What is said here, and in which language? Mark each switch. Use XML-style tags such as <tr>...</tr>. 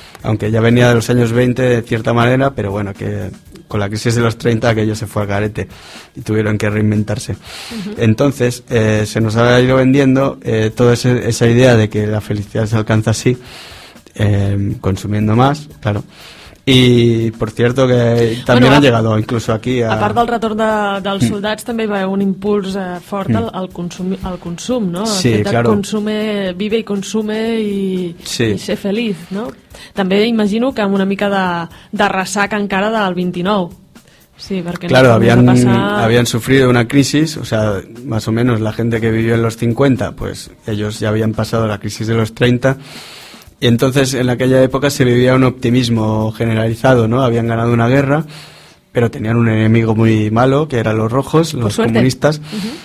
<es>Aunque ya venía de los años 20 de cierta manera, pero bueno, que con la crisis de los 30 aquello se fue al garete y tuvieron que reinventarse. Entonces, se nos ha ido vendiendo toda esa idea de que la felicidad se alcanza así, consumiendo más, claro. Y, por cierto, que también han llegado incluso aquí a...</es> <ca>A part del retorn dels soldats, també hi va haver un impuls fort al consum, no?</ca> <es>Sí, claro. Consume, vive y consume sí. Y ser feliz, no?</es> <ca>També imagino que amb una mica de ressaca encara del 29,</ca> <es>Sí, porque claro, habían sufrido una crisis, o sea, más o menos la gente que vivió en los 50, pues ellos ya habían pasado la crisis de los 30, y entonces en aquella época se vivía un optimismo generalizado, ¿no? Habían ganado una guerra, pero tenían un enemigo muy malo, que eran los rojos, los comunistas, uh-huh.</es>